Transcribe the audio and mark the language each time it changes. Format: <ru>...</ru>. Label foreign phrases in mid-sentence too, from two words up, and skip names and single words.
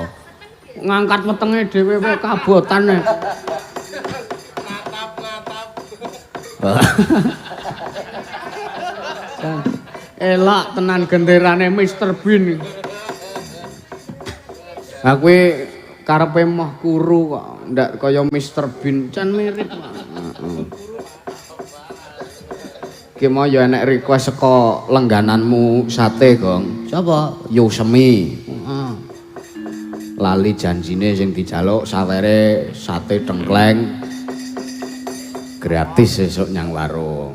<jv>Ngangkat wetenge dhewe wae kabotane. Elak tenan genderane Mr. Bean. Aku karepe moh kuru kok, ndak kaya Mr. Bean, can mirip kok. Ki mau ya enek request saka lenggananmu sate, Gong. Sapa? Yusemi. Heeh. Lali janjine sing dijaluk sawere sate tengkleng. Gratis esuk nyang warung.</jv>